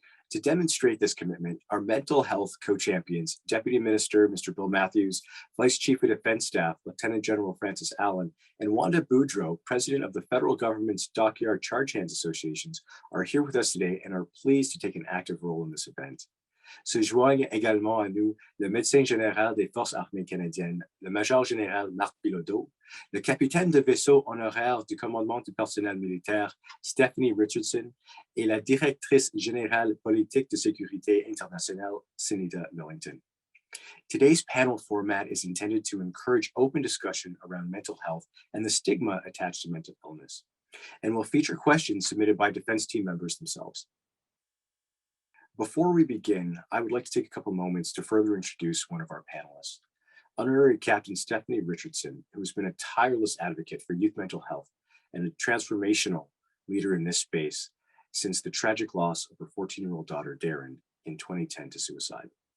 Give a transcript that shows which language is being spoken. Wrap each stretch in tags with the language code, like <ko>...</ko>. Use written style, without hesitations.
<en>To demonstrate this commitment, our mental health co-champions, Deputy Minister Mr. Bill Matthews, Vice Chief of Defense Staff, Lieutenant General Francis Allen, and Wanda Boudreau, President of the federal government's Dockyard Charge Hands Associations, are here with us today and are pleased to take an active role in this event.</en> <fr>Se joignent également à nous le médecin général des Forces armées canadiennes, le major général Marc Bilodeau, le capitaine de vaisseau honoraire du commandement du personnel militaire, Stephanie Richardson, et la directrice générale politique de sécurité internationale, Sunita Millington.</fr> <en>Today's panel format is intended to encourage open discussion around mental health and the stigma attached to mental illness, and will feature questions submitted by defense team members themselves. Before we begin, I would like to take a couple moments to further introduce one of our panelists, Honorary Captain Stephanie Richardson, who has been a tireless advocate for youth mental health and a transformational leader in this space since the tragic loss of her 14-year-old daughter, Darren, in 2010 to suicide.</en>